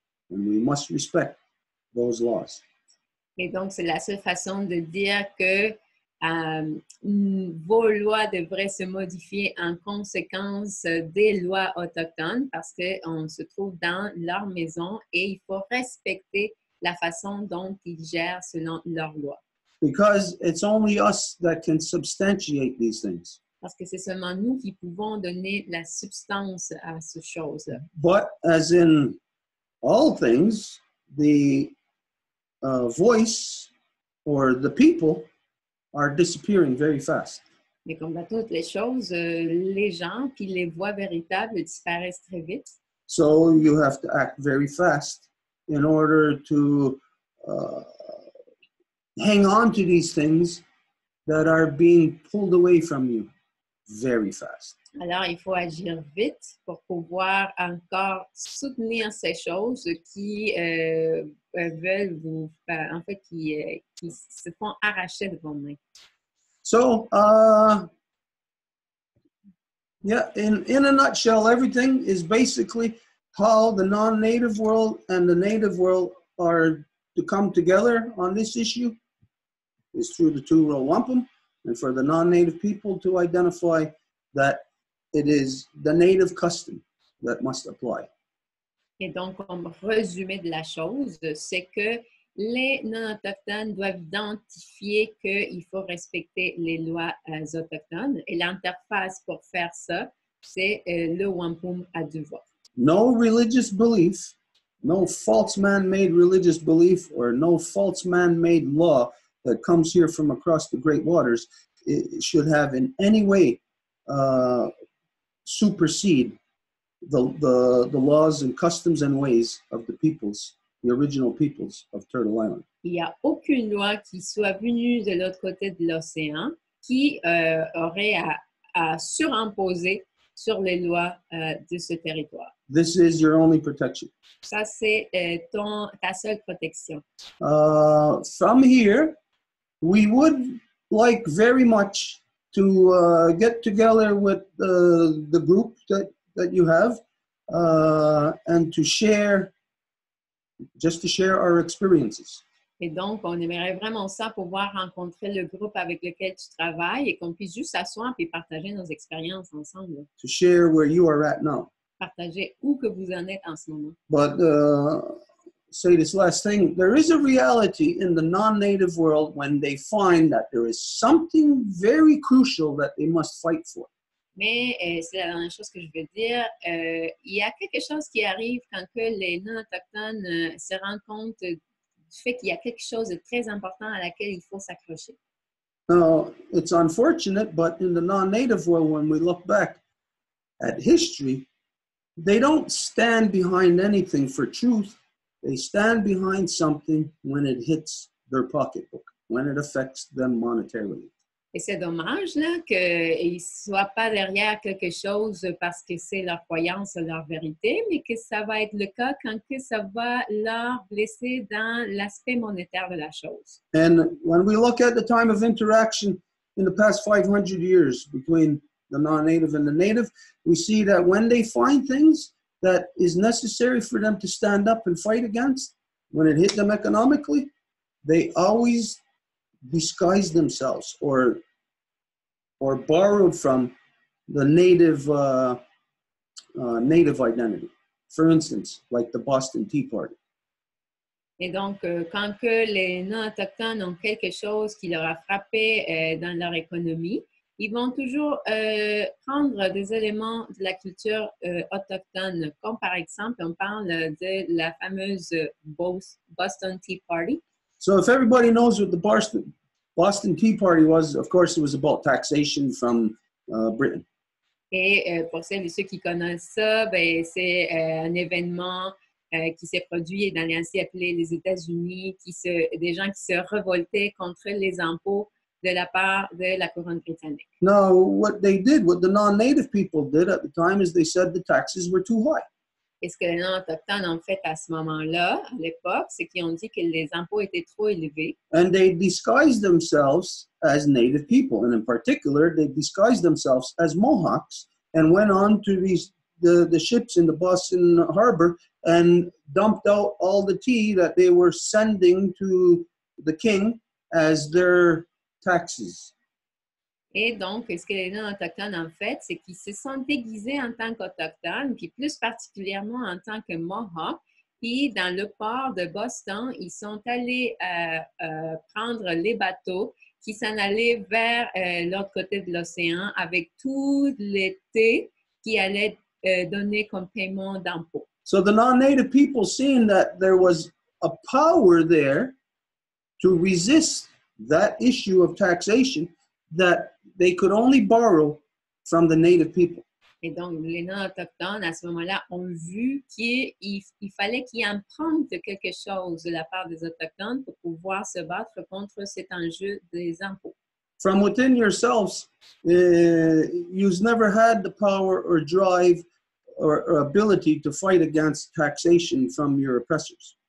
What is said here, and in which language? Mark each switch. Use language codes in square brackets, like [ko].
[en] And we must respect those laws. [fr] Et donc, c'est la seule façon de dire que vos lois devraient se modifier en conséquence des lois autochtones parce qu'on se trouve dans leur maison et il faut respecter la façon dont ils gèrent selon leurs lois. [en] Because it's only us that can substantiate these things. [fr] Parce que c'est seulement nous qui pouvons donner la substance à ces choses. [en] But as in all things, the voice or the people are disappearing very fast. [fr] Mais comme dans toutes les choses, les gens puis les voix véritables disparaissent très vite. [en] So you have to act very fast in order to hang on to these things that are being pulled away from you very fast. [fr] Alors, il faut agir vite pour pouvoir encore soutenir ces choses qui veulent vous, en fait, qui se font arracher de vos mains. [en] So, yeah, in a nutshell, everything is basically how the non-native world and the native world are to come together on this issue is through the two-row wampum, and for the non-native people to identify that it is the native custom that must apply. [fr] Et donc, comme résumé de la chose, c'est que les non-autochtones doivent identifier qu'il faut respecter les lois autochtones. Et l'interface pour faire ça, c'est le wampum à deux voix. [en] No religious belief, no false man-made religious belief, or no false man-made law that comes here from across the great waters, it should have in any way supersede the laws and customs and ways of the peoples, the original peoples of Turtle Island. [fr] Il n'y a aucune loi qui soit venue de l'autre côté de l'océan qui aurait à surimposer sur les lois de ce territoire. [en] This is your only protection. [fr] Ça, c'est ta seule protection. [en] From here, we would like very much to get together with the group that you have and to share our experiences. [fr] Et donc, on aimerait vraiment ça pouvoir rencontrer le groupe avec lequel tu travailles et qu'on puisse juste s'asseoir et partager nos expériences ensemble. [en] To share where you are at now. [fr] Partager où que vous en êtes en ce moment. [en] But say this last thing, there is a reality in the non-native world when they find that there is something very crucial that they must fight for. [fr] Mais c'est la dernière chose que je veux dire. Il y a quelque chose qui arrive quand que les non-autochtones se rendent compte du fait qu'il y a quelque chose de très important à laquelle il faut s'accrocher. [en] Now, it's unfortunate, but in the non-native world, when we look back at history, they don't stand behind anything for truth. They stand behind something when it hits their pocketbook, when it affects them monetarily. [fr] Et c'est dommage là, qu'ils ne soient pas derrière quelque chose parce que c'est leur croyance, leur vérité, mais que ça va être le cas quand que ça va leur blesser dans l'aspect monétaire de la chose. [en] And when we look at the time of interaction in the past 500 years between the non-native and the native, we see that when they find things that is necessary for them to stand up and fight against, when it hit them economically, they always disguised themselves or borrowed from the native native identity. For instance, like the Boston Tea Party. [fr] Et donc, quand que les non-autochtones ont quelque chose qui leur a frappé dans leur économie, ils vont toujours prendre des éléments de la culture autochtone, comme par exemple, on parle de la fameuse Boston Tea Party. [en] So if everybody knows what the Boston Tea Party was, of course, it was about taxation from Britain. [fr] Et pour celles et ceux qui connaissent ça, ben, c'est un événement qui s'est produit dans les ainsi appelés les États-Unis, des gens qui se révoltaient contre les impôts de la part de la couronne britannique. [en] Now, what the non-native people did at the time is they said the taxes were too high. [fr] Et ce que les non-autochtones ont fait à ce moment-là, à l'époque, c'est qu'ils ont dit que les impôts étaient trop élevés. [en] And they disguised themselves as native people. And in particular, they disguised themselves as Mohawks and went on to the ships in the Boston harbor and dumped out all the tea that they were sending to the king as their taxes. [fr] Et donc, ce que les non-autochtones ont fait, c'est qu'ils se sont déguisés en tant qu'autochtones, puis plus particulièrement en tant que Mohawks. Puis, dans le port de Boston, ils sont allés prendre les bateaux qui s'en allaient vers l'autre côté de l'océan avec tout le thé qui allait donner comme paiement d'impôts. [en] So the non-native people, seeing that there was a power there to resist that issue of taxation, that they could only borrow from the native people. [fr] Et donc, les non-autochtones, à ce moment-là, ont vu qu'il fallait qu'ils empruntent quelque chose de la part des autochtones pour pouvoir se battre contre cet enjeu des impôts. [en] From within yourselves, you've never had the power or drive or ability to fight against taxation from your oppressors.